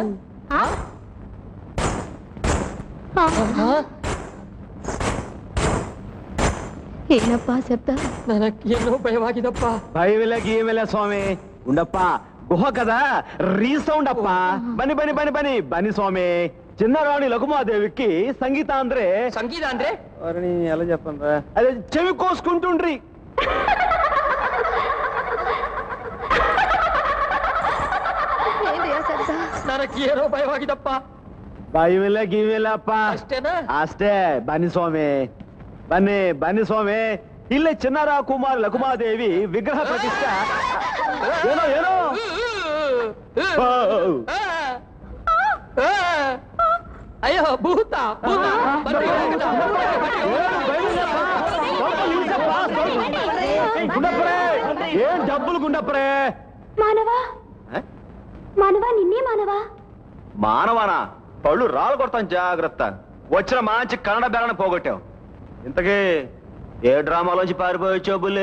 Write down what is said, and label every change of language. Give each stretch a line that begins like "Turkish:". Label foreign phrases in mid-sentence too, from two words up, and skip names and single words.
Kannada: ಏನಪ್ಪ ಶಬ್ದ? ನನಗೇನೋ ಭಯವಾಗಿದಪ್ಪ. ಭಯವಿಲ್ಲ ಗೀವಿಲ್ಲ ಸ್ವಾಮಿ. ಗುಂಡಪ್ಪ ಗುಹ ಕದ ರೀಸೌಂಡ್ ಅಪ್ಪ. ಬನ್ನಿ ಬನ್ನಿ ಬನ್ನಿ ಬನ್ನಿ ಬನ್ನಿ ಸ್ವಾಮಿ.
Telugu: చిన్నరాణి లఘుమాదేవికి సంగీత ಅಂದ್ರೆ
Kannada: సంగీత ಅಂದ್ರೆ
Telugu: ఎలా చెప్పండి, అదే చెవి కోసుకుంటుండ్రి.
Kannada: ನನಗೇನೋ ಭಯವಾಗಿದಪ್ಪ. ಭಯವಿಲ್ಲ ಗೀವಿಲ್ಲಪ್ಪ. ಅಷ್ಟೇನಾ? ಅಷ್ಟೇ. ಬನ್ನಿ ಸ್ವಾಮಿ ಬನ್ನಿ ಬನ್ನಿ ಸ್ವಾಮಿ. ಇಲ್ಲೇ ಚಿನ್ನರ ಕುಮಾರ್ ಲಘುಮಾದೇವಿ ವಿಗ್ರಹ ಪ್ರತಿಷ್ಠ. ಏನೋ ಏನೋ ಅಯ್ಯೋ ಭೂತ ಭೂತ.
Telugu: ఏం డబ్బులు గుండప్పరే? మానవా మానవా నిన్నే మానవా. మానవానా? పళ్ళు రాళ్ళు కొడతాను జాగ్రత్త. వచ్చిన మంచి కన్నడ బేరణ పోగొట్టావు. ఇంతకీ ఏ డ్రామాలోంచి పారిపోయొచ్చావు బుల్లి?